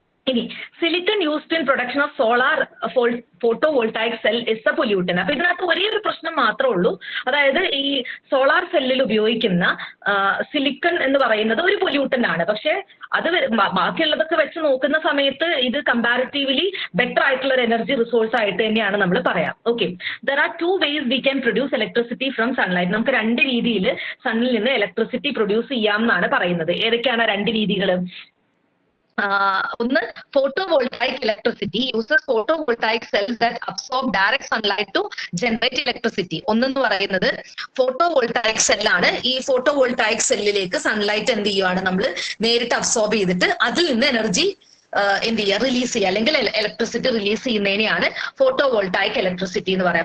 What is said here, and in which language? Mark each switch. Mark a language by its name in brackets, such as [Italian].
[English] ഇനി silicon used in production of solar photovoltaic cell is a pollutant. [Malayalam] അപ്പൊ ഇതിനകത്ത് ഒരേ ഒരു പ്രശ്നം മാത്രമേ ഉള്ളൂ. അതായത് ഈ സോളാർ സെല്ലിൽ ഉപയോഗിക്കുന്ന സിലിക്കൺ എന്ന് പറയുന്നത് ഒരു പൊല്യൂട്ടൻ ആണ്. പക്ഷെ അത് ബാക്കിയുള്ളതൊക്കെ വെച്ച് നോക്കുന്ന സമയത്ത് ഇത് കമ്പാരിറ്റീവ്ലി ബെറ്റർ ആയിട്ടുള്ള ഒരു എനർജി റിസോഴ്സ് ആയിട്ട് തന്നെയാണ് നമ്മൾ പറയാം. [English] Okay, there are 2 ways we can produce electricity from sunlight. [Malayalam] നമുക്ക് 2 രീതിയിൽ സണ്ണിൽ നിന്ന് ഇലക്ട്രിസിറ്റി പ്രൊഡ്യൂസ് ചെയ്യാം എന്നാണ് പറയുന്നത്. ഏതൊക്കെയാണ് 2 രീതികൾ? ഒന്ന്, [English] photovoltaic electricity uses photovoltaic cells that absorb direct sunlight to generate electricity. [Malayalam] ഒന്നെന്ന് പറയുന്നത് ഫോട്ടോവോൾട്ടായിക് സെല്ലാണ്. ഈ ഫോട്ടോവോൾട്ടായിക് സെല്ലിലേക്ക് സൺലൈറ്റ് എന്ത് ചെയ്യുവാണ്, നമ്മൾ നേരിട്ട് അബ്സോർബ് ചെയ്തിട്ട് അതിൽ നിന്ന് എനർജി എന്ത് ചെയ്യുക, റിലീസ് ചെയ്യുക, അല്ലെങ്കിൽ ഇലക്ട്രിസിറ്റി റിലീസ് ചെയ്യുന്നതിനെയാണ് ഫോട്ടോവോൾട്ടായിക് ഇലക്ട്രിസിറ്റി എന്ന് പറയാം.